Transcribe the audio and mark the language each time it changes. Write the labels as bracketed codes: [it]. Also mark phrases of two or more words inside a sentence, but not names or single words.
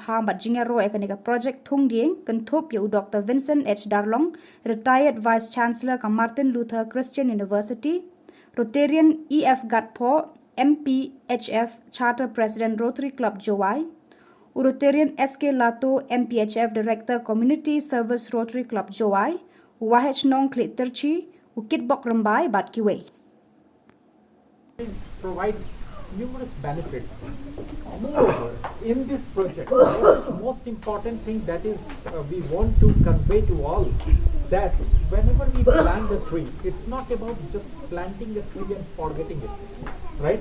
[pbv] pham bat jingero e ka project thung ding kan thop ya u Dr Vincent H Darlong [en] retired vice chancellor [pbv] ka Martin Luther Christian University Rotarian EF Gatpo, MP HF [en] Charter President [pbv] Rotary Club Jowai, Rotarian SK Lato, MPHF [en] Director Community Service [pbv] Rotary Club Jowai, Wahech Nong Klit Terchi, Kitbok Rambai Bat Kiwei. [en] Provide numerous benefits. Moreover, in this project, the most important thing that is we want to convey to all that whenever we plant a tree, it's not about just planting a tree and forgetting it, right?